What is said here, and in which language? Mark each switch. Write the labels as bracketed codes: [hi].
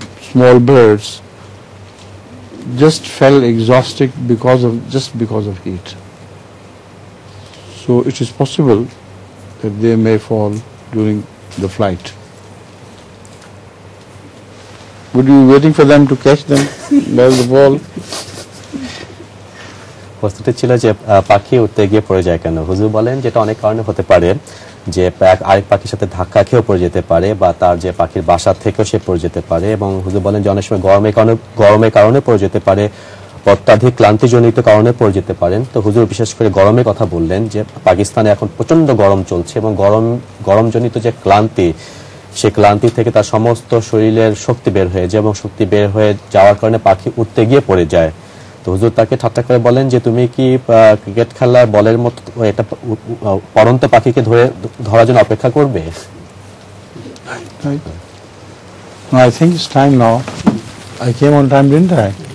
[en] small birds just fell exhausted because of heat. So it is possible that they may fall during the flight. Would you be waiting for them to catch them by the ball? [bn] প্রশ্নটি ছিল যে পাখি উঠতে গিয়ে পড়ে যায় কেন। হুজুর বলেন যেটা অনেক কারণে হতে পারে, যে আরেক পাখির সাথে ধাক্কা খেয়েও পড়ে যেতে পারে, বা তার যে পাখির বাসা থেকেও সে পড়ে যেতে পারে। এবং হুজুর বলেন যে অনেক সময় গরমের কারণে পড়ে যেতে পারে, অত্যাধিক ক্লান্তিজনিত কারণে পড়ে যেতে পারেন। তো হুজুর বিশেষ করে গরমের কথা বললেন যে পাকিস্তানে এখন প্রচন্ড গরম চলছে, এবং গরমজনিত যে ক্লান্তি, সেই ক্লান্তি থেকে তার সমস্ত শরীরের শক্তি বের হয়ে যায়, এবং শক্তি বের হয়ে যাওয়ার কারণে পাখি উঠতে গিয়ে পড়ে যায়। তো হুজুর তাকে ঠাট্টা করে বলেন যে তুমি কি ক্রিকেট খেলার বলের মতো এটা পড়ন্ত পাখিকে ধরার জন্য অপেক্ষা করবে? [en] I think it's time now. I came on time, didn't I?